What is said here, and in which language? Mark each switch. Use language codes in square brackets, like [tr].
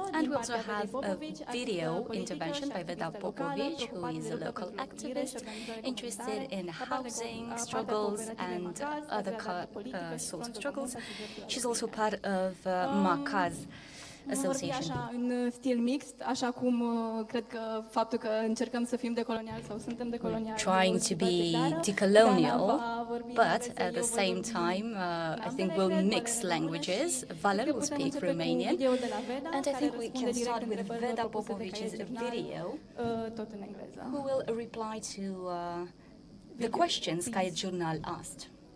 [en] And we also have a video intervention by Veda Popovici, who is a local activist interested in housing struggles and other sorts of struggles. She's also part of Macaz Association. [ro] În stil mixt, așa cum cred că faptul că încercăm să fim decoloniali sau suntem decoloniali. [en] Trying to be decolonial, but at the same time, I think we'll mix languages. Valer will speak Romanian, and I think we can start with Veda Popovic's video, who will reply to the questions Caiet Jurnal asked.